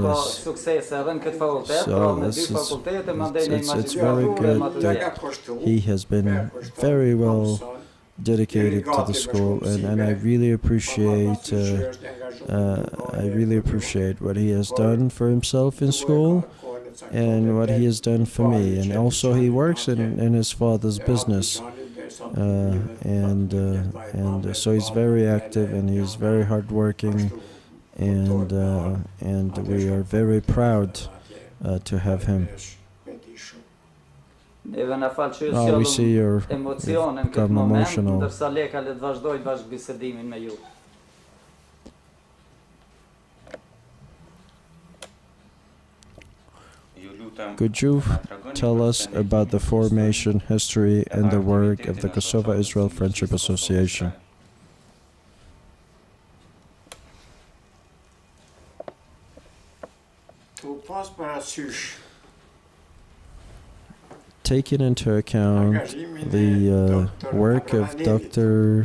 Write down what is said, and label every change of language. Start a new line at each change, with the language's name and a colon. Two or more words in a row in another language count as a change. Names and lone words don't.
English: So it's very good that he has been very well dedicated to the school, and I really appreciate what he has done for himself in school and what he has done for me. And also he works in his father's business, and so he's very active and he's very hardworking, and we are very proud to have him.
Albanian: Neve na falë që ju
English: Oh, we see you're
Albanian: emocione në këtë
English: become
Albanian: moment,
English: emotional.
Albanian: ndërsa Leka le të vazhdoj bashkë bisedimin me ju.
English: Could you tell us about the formation, history, and the work of the Kosovo-Israel Friendship Association? Taking into account the work of Dr.